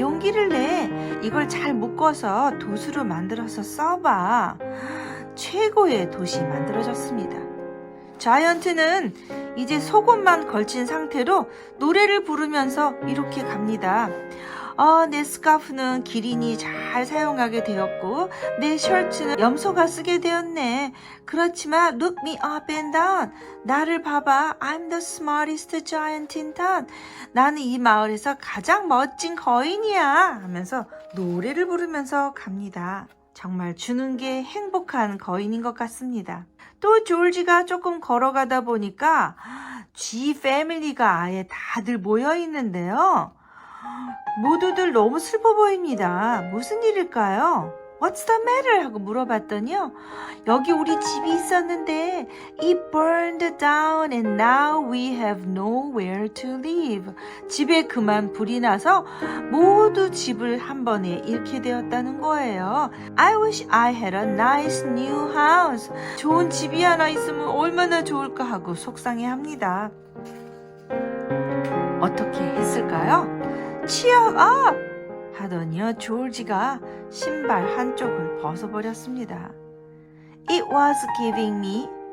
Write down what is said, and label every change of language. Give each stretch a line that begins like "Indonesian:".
Korean: 용기를 내! 이걸 잘 묶어서 돛으로 만들어서 써봐. 최고의 돛이 만들어졌습니다. 자이언트는 이제 속옷만 걸친 상태로 노래를 부르면서 이렇게 갑니다. 내 스카프는 기린이 잘 사용하게 되었고 내 셔츠는 염소가 쓰게 되었네. 그렇지만
English: look me up and down.
Korean: 나를 봐봐.
English: I'm the smartest giant in town.
Korean: 나는 이 마을에서 가장 멋진 거인이야 하면서 노래를 부르면서 갑니다. 정말 주는 게 행복한 거인인 것 같습니다. 또 조지가 조금 걸어가다 보니까 G 패밀리가 아예 다들 모여 있는데요. 모두들 너무 슬퍼 보입니다. 무슨 일일까요?
English: What's the matter?
Korean: 하고 물어봤더니요. 여기 우리 집이 있었는데
English: It burned down and now we have nowhere to live.
Korean: 집에 그만 불이 나서 모두 집을 한 번에 잃게 되었다는 거예요.
English: I wish I had a nice new house.
Korean: 좋은 집이 하나 있으면 얼마나 좋을까 하고 속상해합니다. 어떻게 했을까요?
English: Cheer up!
Korean: 하더니요 조지가 신발 한쪽을 벗어버렸습니다.
English: It was giving me.